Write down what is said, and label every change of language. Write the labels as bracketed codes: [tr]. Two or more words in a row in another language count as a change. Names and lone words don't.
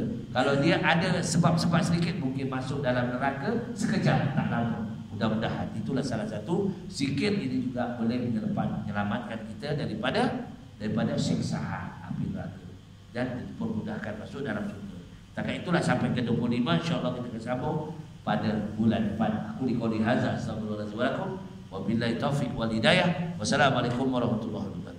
[ms] Kalau dia ada sebab-sebab sedikit, mungkin masuk dalam neraka sekejap, tak lama. Mudah-mudahan itulah salah satu zikir ini juga boleh menyelamatkan kita daripada siksaan api neraka dan dipermudahkan masuk dalam surga. Takkan itulah sampai ke 25, insya-Allah kita akan sambung pada bulan depan. [ar] أقول قولي هذا أستغفر الله العظيم وبالله التوفيق والهداية. والسلام عليكم ورحمة الله وبركاته.